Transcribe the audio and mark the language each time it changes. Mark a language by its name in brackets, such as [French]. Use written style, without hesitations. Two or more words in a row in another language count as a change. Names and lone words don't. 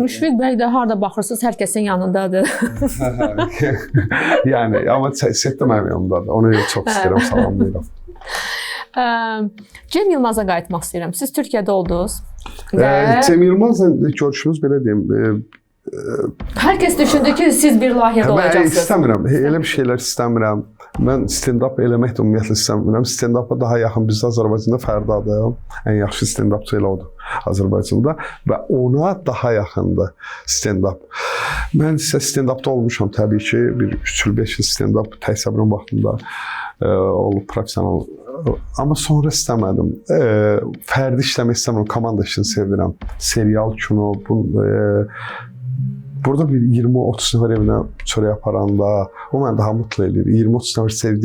[Azerbaijani] Müşfiq bəy də harada baxırsınız, hər kəsin yanındadır. Yəni, amma setdə mənim yanımdadır. Ona görə çox istəyirəm, salamlayıram. Cem Yılmaz'a qayıtmaq istəyirəm. Siz Türkiyədə oldunuz. Cem Yılmazla görüşümüz belə deyim. Hər kəs düşündü ki, siz bir layihədə olacaqsınız. Mən istəmirəm, elə bir şeylər istəmirəm. Mən stand-up eləmək də ümumiyyətlə istəmirəm. Stand-up'a daha yaxın, bizdə Azərbaycanda Fərdadır. Ən yaxşı stand-upçı elə odur Azərbaycanda və ona daha yaxındır stand-up. Mən isə stand-upda olmuşam təbii ki. Bir 3 il, 5 il stand-up təksəbrin vaxtında olub professional. Amma sonra istəmədim. Fərdi işləmək istəmirəm, komanda işini sevirəm. Serial, kino, burada bir 20-30 nəfər evinə çörək aparanda, o məni daha mutlu edir.